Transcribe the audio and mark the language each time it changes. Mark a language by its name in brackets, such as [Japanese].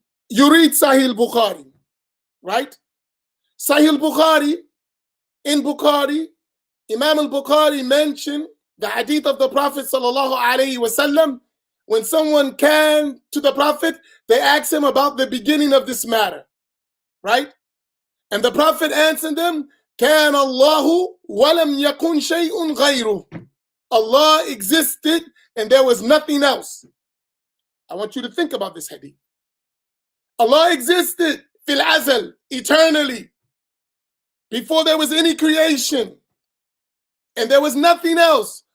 [English] You read Sahih Bukhari, right? Sahih Bukhari, in Bukhari, Imam al-Bukhari mentioned the hadith of the Prophet sallallahu alaihi wasallam. When someone came to the Prophet, they asked him about the beginning of this matter, right? And the Prophet answered them, [Arabic] كَانَ اللَّهُ وَلَمْ يَكُنْ شَيْءٌ غَيْرُهُ. [English] Allah existed and there was nothing else. I want you to think about this hadith. Allah existed fil azal, eternally, before there was any creation. And there was nothing else.